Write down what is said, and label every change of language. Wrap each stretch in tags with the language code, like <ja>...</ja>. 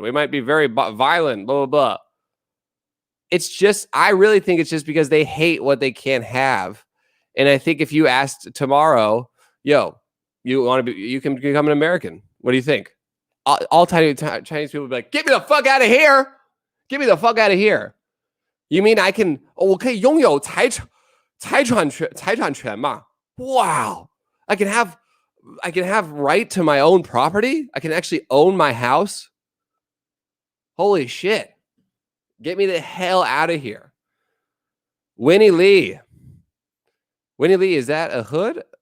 <en>We might be very violent, blah, blah, blah. It's just, I really think it's just because they hate what they can't have. And I think if you asked tomorrow, yo, you can become an American. What do you think? All Chinese people would be like, get me the fuck out of here. Get me the fuck out of here. You mean I can,</en> <zh>我可以拥有财产权嘛?</zh> <en>Wow. I can have right to my own property. I can actually own my house. Holy shit. Get me the hell out of here. Winnie Lee, is that a hood?</en>